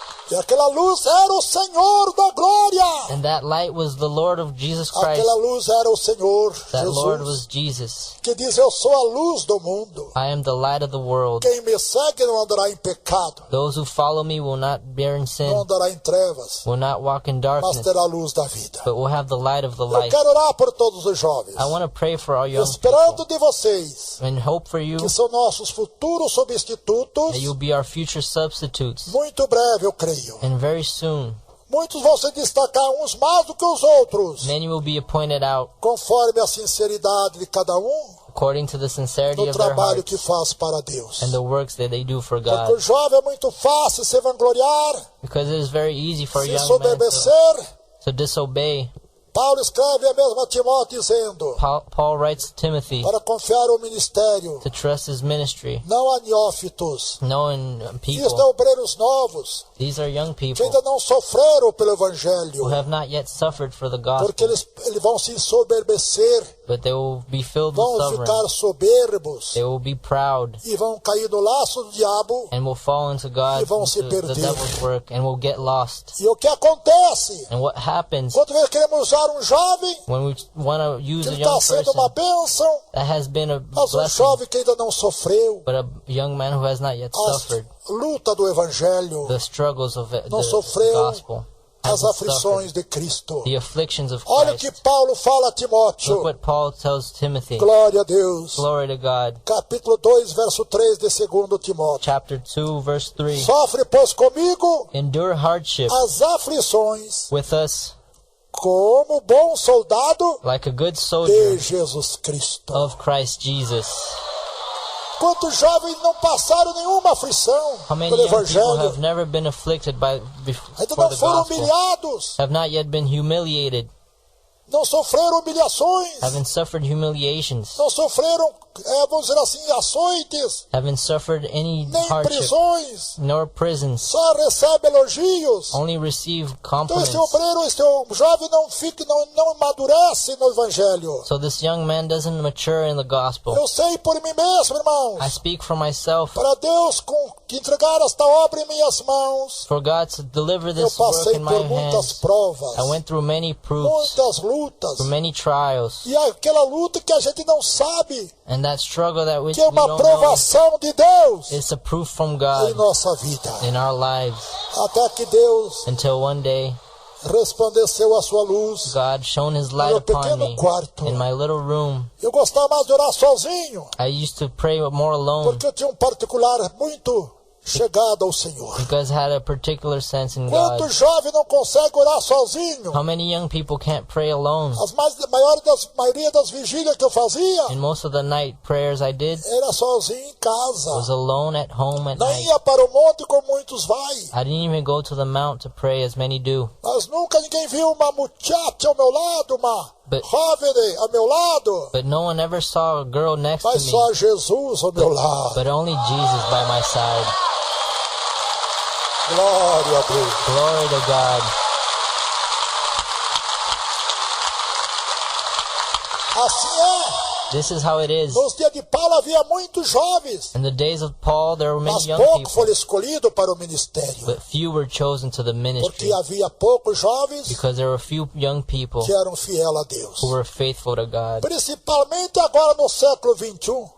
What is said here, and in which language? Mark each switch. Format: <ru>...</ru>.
<pt>E aquela luz era o Senhor da glória.</pt> <en>And that light was the Lord of Jesus Christ.</en> <pt>Aquela luz era o Senhor</pt> <en>That Lord was</en> <pt>Jesus,</pt> <en>Jesus.</en> <pt>que diz: eu sou a luz do mundo.</pt> <en>I am the light of the world.</en> <pt>Quem me segue não andará em pecado,</pt> <en>Those who follow me will not bear in</en> <pt>não</pt> <en>sin,</en> <pt>andará em trevas,</pt> <en>will not walk in</en> <pt>mas</pt> <en>darkness,</en> <pt>terá a luz da vida.</pt> <en>but will have the light of the</en> <pt>Eu</pt> <en>life.</en> <pt>quero orar por todos os jovens,</pt> <en>I want to pray for our young</en> <pt>esperando</pt> <en>people</en> <pt>de vocês,</pt> <en>and hope for you</en> <pt>que são nossos futuros substitutos.</pt> <en>that you'll be our future substitutes.</en> <pt>Muito breve, eu creio.</pt> <en>And very soon,</en> <pt>Muitos vão se destacar uns mais do que os outros,</pt> <en>many will be appointed out</en> <pt>conforme a sinceridade de cada</pt> <en>according to the sincerity</en> <pt>no</pt> <en>of their</en> <pt>trabalho que</pt> <en>hearts</en> <pt>faz para Deus.</pt> <en>and the works that they do for</en> <pt>Porque o</pt> <en>God.</en> <pt>jovem é muito fácil se vangloriar,</pt> <en>Because it is very easy for a</en> <pt>se</pt> <en>young man</en> <pt>soberbecer.</pt> <en>to disobey.</en> <pt>Paulo escreve a mesma Timóteo dizendo,</pt> <en>Paul writes to Timothy</en> <pt>para confiar o ministério,</pt> <en>to trust his ministry,</en> <pt>não a neófitos.</pt> <en>knowing</en> <pt>Isto é</pt> <en>people.</en> <pt>obreiros novos,</pt> <en>These are young</en> <pt>que</pt> <en>people</en> <pt>ainda não sofreram pelo Evangelho,</pt> <en>who have not yet suffered for the</en> <pt>porque</pt> <en>gospel,</en> <pt>eles vão se soberbecer,</pt> <en>but they will be filled with</en> <pt>vão ficar soberbos</pt> <en>They will be proud</en> <pt>e vão cair no laço do diabo.</pt> <en>and will fall into God,</en> <pt>E vão se</pt> <en>into the</en> <pt>perder.</pt> <en>devil's work, and will get lost.</en> <pt>E o que acontece?</pt> <en>And what happens</en> <pt>Quando nós queremos usar um jovem</pt> <en>when we want to use</en> <pt>que</pt> <en>a</en> <pt>está</pt> <en>young</en> <pt>sendo uma</pt> <en>person</en> <pt>bênção,</pt> <en>that has been a</en> <pt>mas um</pt> <en>blessing,</en> <pt>jovem que ainda não sofreu</pt> <en>but a young man who has not yet</en> <pt>a</pt> <en>suffered</en> <pt>luta do Evangelho,</pt> <en>the struggles of the</en> <pt>não sofreu</pt> <en>gospel,</en> <pt>as</pt> <en>hasn't suffered</en> <pt>aflições de Cristo.</pt> <en>the afflictions of</en> <pt>Olha o que</pt> <en>Christ.</en> <pt>Paulo fala a Timóteo.</pt> <en>Look what Paul tells Timothy.</en> <pt>Glória a Deus.</pt> <en>Glory to God.</en> <pt>Capítulo 2, verso 3 de 2 Timóteo.</pt> <en>Chapter 2, verse 3.</en> <pt>Sofre, pois, comigo</pt> <en>Endure hardship</en> <pt>as aflições</pt> <en>with us</en> <pt>como bom soldado</pt> <en>like a good</en> <pt>de</pt> <en>soldier</en> <pt>Jesus Cristo.</pt> <en>of Christ Jesus.</en> <pt>Quantos jovens não passaram nenhuma aflição</pt> <en>How many</en> <pt>pelo</pt> <en>young people</en> <pt>Evangelho?</pt> <en>have never been afflicted</en> <pt>Ainda</pt> <en>for</en> <pt>não</pt> <en>the</en> <pt>foram</pt> <en>gospel,</en> <pt>humilhados,</pt> <en>have not yet been humiliated,</en> <pt>não sofreram humilhações,</pt> <en>haven't suffered humiliations,</en> <pt>não sofreram, vamos dizer assim, açoites,</pt> <en>haven't suffered any</en> <pt>nem</pt> <en>hardship,</en> <pt>prisões,</pt> <en>nor prisons,</en> <pt>só recebe elogios.</pt> <en>only receive</en> <pt>Então</pt> <en>compliments.</en> <pt>esse obreiro, esse jovem não fica, não amadurece no Evangelho.</pt> <en>So this young man doesn't mature in the gospel.</en> <pt>Eu sei por mim mesmo,</pt> <en>I</en> <pt>irmãos,</pt> <en>speak for myself.</en> <pt>para Deus que entregar esta obra em minhas mãos,</pt> <en>For God to deliver</en> <pt>eu</pt> <en>this work</en> <pt>passei</pt> <en>in my</en> <pt>por muitas</pt> <en>hands,</en> <pt>provas,</pt> <en>I went through many proofs,</en> <pt>muitas lutas,</pt> <en>through many trials,</en> <pt>e aquela luta que a gente não sabe,</pt> <en>and that struggle that we</en> <pt>que é uma</pt> <en>don't know</en> <pt>provação de Deus</pt> <en>is a proof from</en> <pt>em</pt> <en>God</en> <pt>nossa vida.</pt> <en>in our lives,</en> <pt>Até que Deus</pt> <en>until one day</en> <pt>resplandeceu a sua luz.</pt> <en>God shone His</en> <pt>No</pt> <en>light</en> <pt>meu</pt> <en>upon</en> <pt>pequeno</pt> <en>me</en> <pt>quarto.</pt> <en>in my little room.</en> <pt>Eu gostava mais de orar sozinho,</pt> <en>I used to pray more alone</en> <pt>porque eu tinha um particular muito chegada ao Senhor.</pt> <en>because it had a particular sense in God.</en> <pt>Quantos jovens não conseguem orar sozinho?</pt> <en>How many young people can't pray alone?</en> <pt>Maioria das vigílias que eu fazia</pt> <en>And most of the night prayers I did</en> <pt>era sozinho em casa.</pt> <en>was alone at home at</en> <pt>Não</pt> <en>night.</en> <pt>ia para o monte como muitos vai.</pt> <en>I didn't even go to the mount to pray as many do.</en> <pt>Mas nunca ninguém viu uma muchacha ao meu lado, uma</pt> <en>But-</en> <pt>jovem ao meu lado.</pt> <en>But no one ever saw a girl next to</en> <pt>Mas</pt> <en>me,</en> <pt>só Jesus ao meu lado.</pt> <en>but only Jesus by my side.</en> <pt>Glória a Deus.</pt> <en>Glory to God.</en> <pt>Assim é.</pt> <en>This is how it is.</en> <pt>Nos dias de Paulo havia muitos jovens,</pt> <en>In the days of Paul, there were many</en> <pt>mas</pt> <en>young</en> <pt>pouco</pt> <en>people,</en> <pt>foram escolhidos para o ministério.</pt> <en>but few were chosen to the ministry</en> <pt>Porque havia poucos jovens</pt> <en>because there were few young people</en> <pt>que eram fiéis a Deus.</pt> <en>who were faithful to God.</en> <pt>Principalmente agora no século 21,</pt>